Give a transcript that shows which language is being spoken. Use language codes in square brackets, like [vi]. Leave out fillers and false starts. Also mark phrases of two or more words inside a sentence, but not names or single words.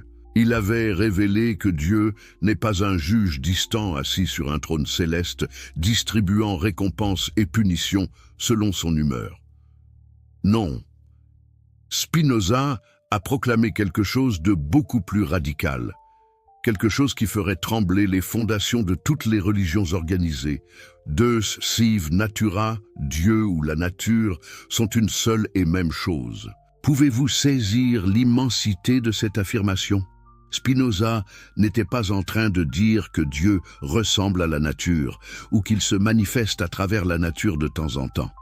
[fr] Il avait révélé que Dieu n'est pas un juge distant assis sur un trône céleste, distribuant récompenses et punitions selon son humeur. Non. Spinoza a proclamé quelque chose de beaucoup plus radical, quelque chose qui ferait trembler les fondations de toutes les religions organisées. [la] Deus sive natura, [fr] Dieu ou la nature, sont une seule et même chose. Pouvez-vous saisir l'immensité de cette affirmation? Spinoza n'était pas en train de dire que Dieu ressemble à la nature ou qu'il se manifeste à travers la nature de temps en temps.